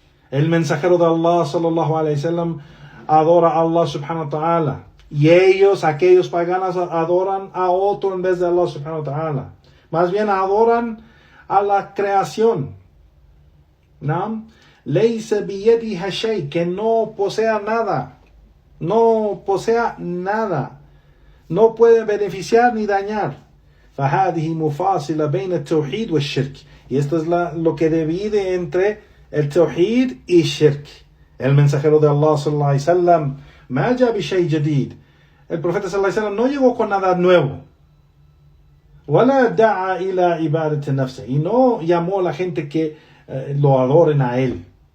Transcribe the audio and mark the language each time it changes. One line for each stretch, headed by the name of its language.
Spanish: El mensajero de Allah sallallahu alayhi wa sallam adora a Allah subhanahu wa ta'ala, y aquellos paganos, adoran a otro en vez de Allah subhanahu wa ta'ala. Más bien adoran a la creación. ¿No?
Arabic: Laysa biyadiha shay,
Spanish: que no posea nada. No posea nada. No puede beneficiar ni dañar.
Arabic: فهذه مفاصلة بين التوحيد والشرك.
Spanish: Y esto es lo que divide entre el tawhid y shirk. El mensajero de Allah sallallahu alayhi wa sallam,
Arabic: ma ja bi shay jadid.
Spanish: El profeta sallallahu alayhi wa sallam no llegó con nada nuevo.
Arabic: Wala da'a ila ibadat nafsi.
Spanish: Y no llamó a la gente que lo adoren a él.